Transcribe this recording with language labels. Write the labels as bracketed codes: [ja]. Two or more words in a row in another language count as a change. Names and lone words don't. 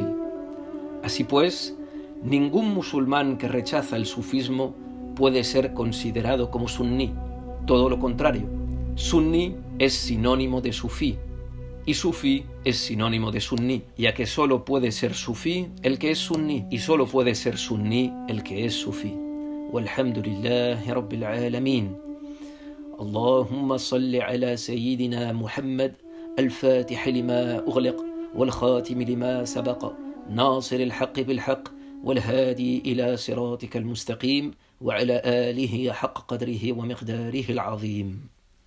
[es] Así pues, ningún musulmán que rechaza el sufismo puede ser considerado como sunní. Todo lo contrario, sunní es sinónimo de sufí y sufí es sinónimo de sunní, ya que solo puede ser sufí el que es sunní y solo puede ser sunní el que es sufí. [ar] والحمد لله رب العالمين. اللهم صل على سيدنا محمد الفاتح لما أغلق والخاتم لما سبق ناصر الحق بالحق والهادي إلى صراطك المستقيم وعلى آله حق قدره ومقداره العظيم.